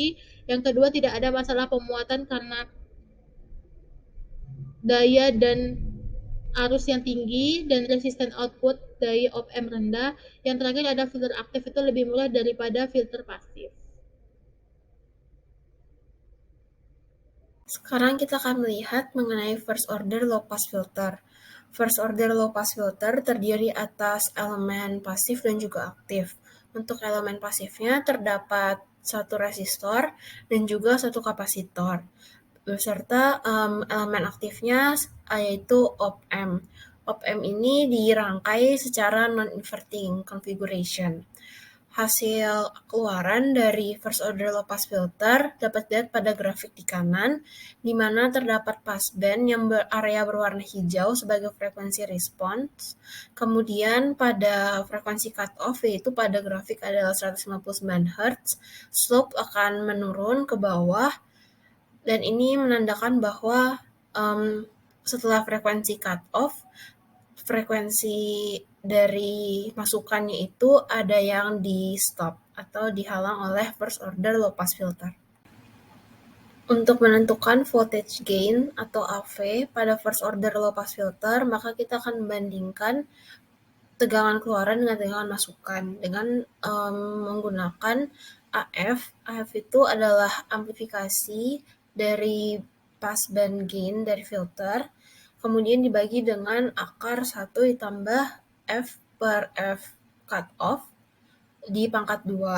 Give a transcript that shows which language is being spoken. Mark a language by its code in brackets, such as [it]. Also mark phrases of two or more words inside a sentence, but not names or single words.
[id] Yang kedua, tidak ada masalah pemuatan karena daya dan arus yang tinggi dan resisten output daya op-amp rendah. Yang terakhir ada filter aktif itu lebih murah daripada filter pasif. Sekarang kita akan melihat mengenai [en] first order low pass filter. First order low pass filter [id] terdiri atas elemen pasif dan juga aktif. Untuk elemen pasifnya terdapat satu resistor dan juga satu kapasitor, beserta elemen aktifnya yaitu op-amp. Op-amp ini dirangkai secara [en] non-inverting configuration. [id] Hasil keluaran dari [en] first order low pass filter [id] dapat dilihat pada grafik di kanan, di mana terdapat passband yang berarea berwarna hijau sebagai frekuensi response. Kemudian pada frekuensi cutoff, yaitu pada grafik adalah 159 Hz, slope akan menurun ke bawah, dan ini menandakan bahwa setelah frekuensi cutoff, frekuensi dari masukannya itu ada yang di stop atau dihalang oleh [en] first order low pass filter. [id] Untuk menentukan [en] voltage gain [id] atau AV pada [en] first order low pass filter, [id] maka kita akan membandingkan tegangan keluaran dengan tegangan masukan dengan menggunakan AF. AF itu adalah amplifikasi dari [en] passband gain [id] dari filter, kemudian dibagi dengan akar 1 ditambah F per F cutoff di pangkat 2.